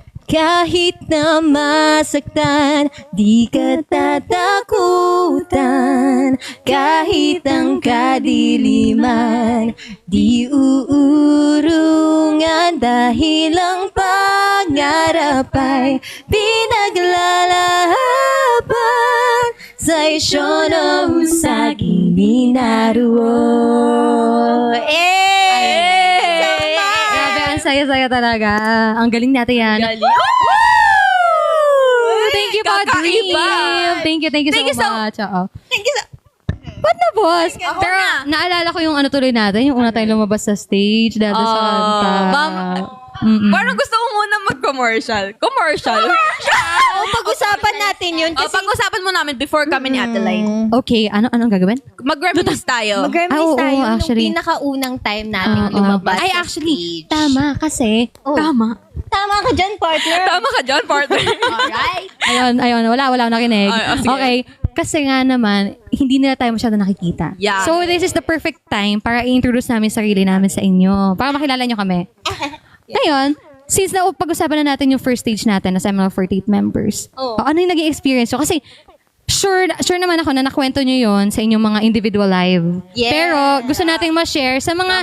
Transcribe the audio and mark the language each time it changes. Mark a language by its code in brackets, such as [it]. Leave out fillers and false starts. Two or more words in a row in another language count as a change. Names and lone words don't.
[tl] Kahit na masaktan, di ka tatakutan. Kahit ang kadiliman, di uurungan. Dahil ang pangarap ay pinaglalaban. [ja] 最初のうさぎになるを。 [tl] Grabe, ang saya-saya talaga. Ang galing natin yan. Galing. [en] Thank you, [tl] Kakaiba. [en] Dream. Thank you Thank you so so- much. [tl] Oo. Ba't na, boss? Pero naalala ko yung ano tuloy natin, yung una tayong lumabas sa stage dahil sa kanta. Parang gusto ko muna mag-commercial. Commercial? Pag-usapan natin yun kasi Pag-usapan mo namin before kami ni Ate Lai. Okay, anong gagawin? Mag-reminisce tayo. mag-reminisce oo, tayo actually. nung pinakaunang time natin lumabas Ay, sa actually, stage. tama kasi. Tama. Tama ka dyan, partner. Tama ka dyan, partner. Alright. Ayun, wala akong nakinig. Ay, sige. Okay, kasi nga naman, hindi nila tayo masyado nakikita. Yeah. [en] So, this is the perfect time [tl] para i-introduce namin sarili namin sa inyo. Para makilala nyo kami. Ngayon, since na pag-usapan na natin yung [en] first stage [tl] natin na ML48 members, ano yung naging experience nyo? Kasi, sure naman ako na nakwento nyo yon sa inyong mga [en] individual live. [tl] Yeah. Pero, gusto nating ma-share sa mga